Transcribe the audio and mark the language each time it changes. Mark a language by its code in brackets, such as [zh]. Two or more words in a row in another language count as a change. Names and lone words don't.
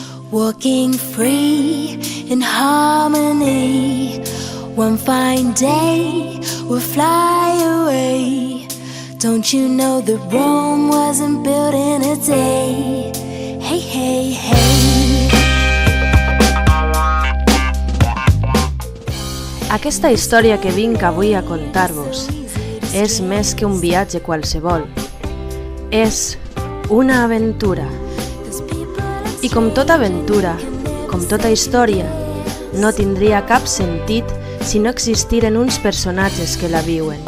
[en] Walking free in harmony. One fine day we'll fly away. Don't you know that Rome wasn't built in a day? Hey, hey, hey. [ca] Aquesta història que vinc avui a contar-vos és més que un viatge qualsevol. És una aventura. I com tota aventura, com tota història, no tindria cap sentit si no existiren uns personatges que la viuen.